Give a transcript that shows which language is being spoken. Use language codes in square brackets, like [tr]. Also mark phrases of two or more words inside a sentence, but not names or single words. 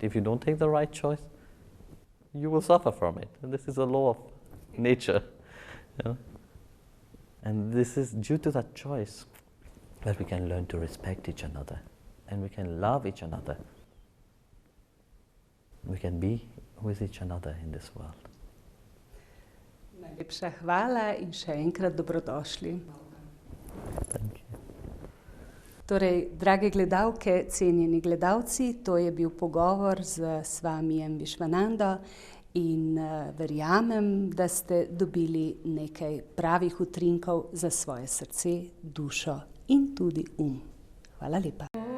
[en] If you don't take the right choice, you will suffer from it. And this is a law of nature. And this is due to that choice that we can learn to respect each other and we can love each other. We can be with each other in this world. [sl] Najlepša hvala in še enkrat dobrodošli. [en] Thank you. [sl] Torej, drage gledalke, cenjeni gledalci, to je bil pogovor z Swamijem Vishwanando in verjamem, da ste dobili nekaj pravih utrinkov za svoje srce, dušo in tudi Hvala lepa.